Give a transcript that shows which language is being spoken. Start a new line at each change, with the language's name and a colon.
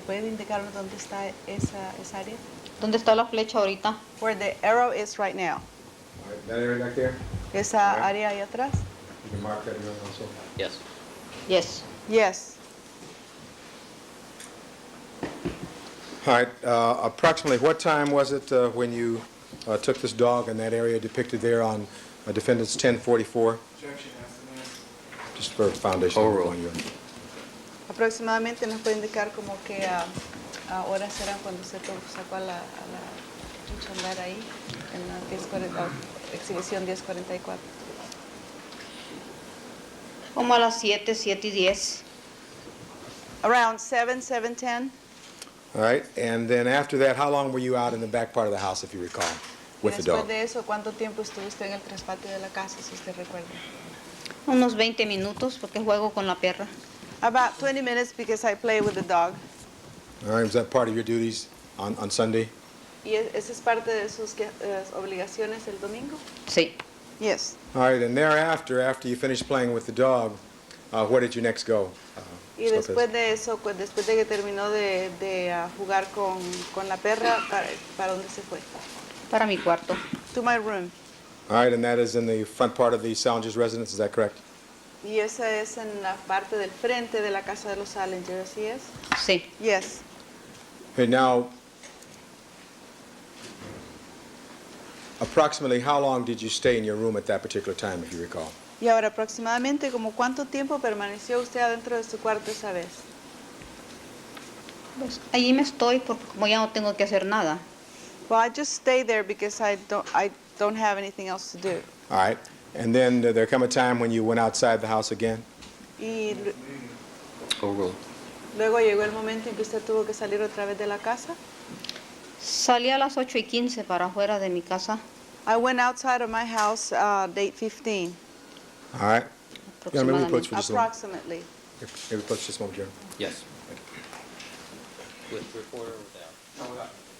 Spanish: ¿Puede indicarnos dónde está esa área? ¿Dónde está la flecha ahorita?
English: Where the arrow is right now. All right, that area back there?
Spanish: Esa área ahí atrás?
English: You can mark that area also. Yes. Yes. Yes. All right, approximately what time was it when you took this dog in that area depicted there on Defendant's 1044? Objection, as to name. Just for foundation. Call roll.
Spanish: Aproximadamente nos puede indicar como que horas eran cuando usted sacó a la chucha a andar ahí en la 1040, exhibición 1044. Como a las 7, 7 y 10.
English: Around 7, 7:10. All right, and then after that, how long were you out in the back part of the house, if you recall, with the
Spanish: Después
English: dog?
Spanish: de eso, ¿cuánto tiempo estuvo usted en el traspatio de la casa, si usted recuerda? Unos 20 minutos porque juego con la perra.
English: About 20 minutes because I play with the dog. All right, was that part of your duties on Sunday?
Spanish: ¿Y esa es parte de sus obligaciones el domingo? Sí.
English: Yes. All right, and thereafter, after you finished playing with the dog, where did you next go?
Spanish: Y
English: Ms.
Spanish: después
English: Lopez?
Spanish: de eso, después de que terminó de jugar con la perra, ¿para dónde se fue? Para mi cuarto.
English: To my room. All right, and that is in the front part of the Salingers residence, is that correct?
Spanish: Y esa es en la parte del frente de la casa de los Salingers, ¿así es? Sí.
English: Yes. Okay, now, approximately how long did you stay in your room at that particular time, if you recall?
Spanish: Y ahora, aproximadamente, ¿como cuánto tiempo permaneció usted adentro de su cuarto esa vez? Pues, allí me estoy porque como ya no tengo que hacer nada.
English: Well, I just stay there because I don't have anything else to do. All right, and then there come a time when you went outside the house again?
Spanish: Y
English: Overruled.
Spanish: luego llegó el momento en que usted tuvo que salir otra vez de la casa. Salí a las 8:15 para afuera de mi casa.
English: I went outside of my house, date 15, All right. Yeah, maybe we approach
Spanish: aproximadamente.
English: for just a moment. approximately. Maybe approach just a moment, Jeremy. Yes. With reporter or without? No, without.